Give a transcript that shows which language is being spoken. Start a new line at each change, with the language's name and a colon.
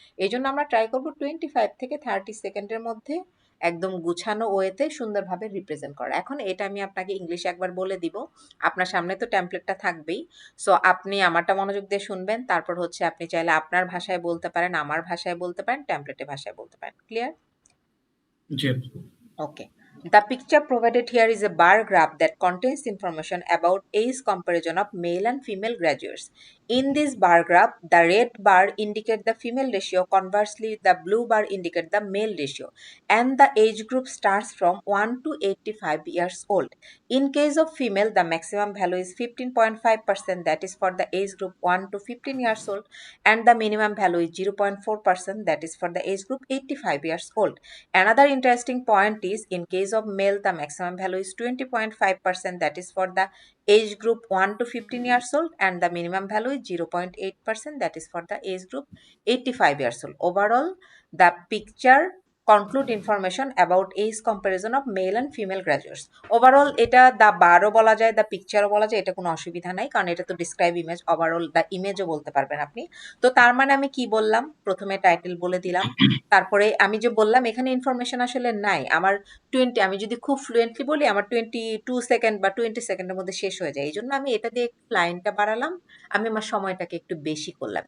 Bangla: এই জন্য আমরা ট্রাই করব 25 থেকে 30 সেকেন্ডের মধ্যে একদম গুছানো ওয়েতে সুন্দরভাবে রিপ্রেজেন্ট করা। এখন এটা আমি আপনাকে ইংলিশে একবার বলে দিব, আপনার সামনে তো টেমপ্লেটটা থাকবেই। সো আপনি আমারটা মনোযোগ দিয়ে শুনবেন, তারপর হচ্ছে আপনি চাইলে আপনার ভাষায় বলতে পারেন, আমার ভাষায় বলতে পারেন, টেমপ্লেটের ভাষায় বলতে পারেন। Clear? G.
English: Okay. The picture provided here is a bar graph that contains information about age comparison of male and female graduates. In this bar graph, the red bar indicates the female ratio, conversely, the blue bar indicates the male ratio, and the age group starts from 1 to 85 years old. In case of female, the maximum value is 15.5%, that is for the age group 1 to 15 years old, and the minimum value is 0.4%, that is for the age group 85 years old. Another interesting point is, in case of male, the maximum value is 20.5%, that is for the age group 1 to 15 years old, and the minimum value is 0.8%, that is for the age group 85 years old. Overall, the picture conclude information about age comparison of male and female graduates.
Bangla: Overall এটা the বারও বলা যায়, the পিকচারও বলা যায়, এটা কোনো অসুবিধা নাই, কারণ এটা তো ডিসক্রাইব ইমেজ। ওভারঅল দ্য ইমেজও বলতে পারবেন আপনি। তো তার মানে আমি কি বললাম? প্রথমে টাইটেল বলে দিলাম, তারপরে আমি যে বললাম এখানে ইনফরমেশন আসলে নাই। আমার 20, আমি যদি খুব ফ্লুয়েন্টলি বলি, আমার 22 সেকেন্ড বা 20 সেকেন্ডের মধ্যে শেষ হয়ে যায়। এই জন্য আমি এটা দিয়ে একটু লাইনটা বাড়ালাম, আমি আমার সময়টাকে একটু বেশি করলাম।